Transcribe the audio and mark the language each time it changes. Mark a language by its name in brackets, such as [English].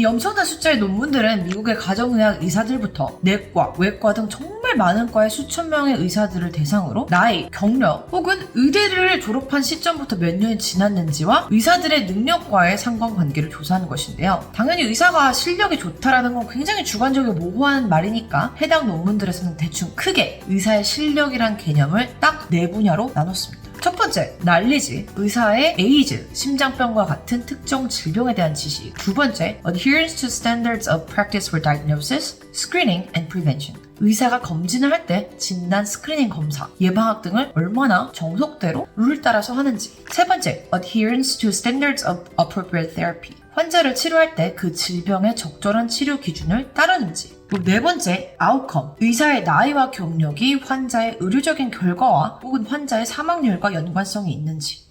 [Korean] 이 엄청난 숫자의 논문들은 미국의 가정의학 의사들부터 내과, 외과 등 정말 많은 과의 수천 명의 의사들을 대상으로 나이, 경력 혹은 의대를 졸업한 시점부터 몇 년이 지났는지와 의사들의 능력과의 상관관계를 조사하는 것인데요. 당연히 의사가 실력이 좋다라는 건 굉장히 주관적이고 모호한 말이니까 해당 논문들에서는 대충 크게 의사의 실력이란 개념을 딱 네 분야로 나눴습니다. 첫 번째, 난리지, 의사의 에이즈, 심장병과 같은 특정 질병에 대한 지식. [English] 두 번째, adherence to standards of practice for diagnosis, screening and prevention. [Korean] 의사가 검진을 할 때 진단, 스크리닝 검사, 예방학 등을 얼마나 정석대로 룰을 따라서 하는지. [English] 세 번째, adherence to standards of appropriate therapy. [Korean] 환자를 치료할 때 그 질병의 적절한 치료 기준을 따르는지. 그리고 네 번째, 아웃컴. 의사의 나이와 경력이 환자의 의료적인 결과와 혹은 환자의 사망률과 연관성이 있는지.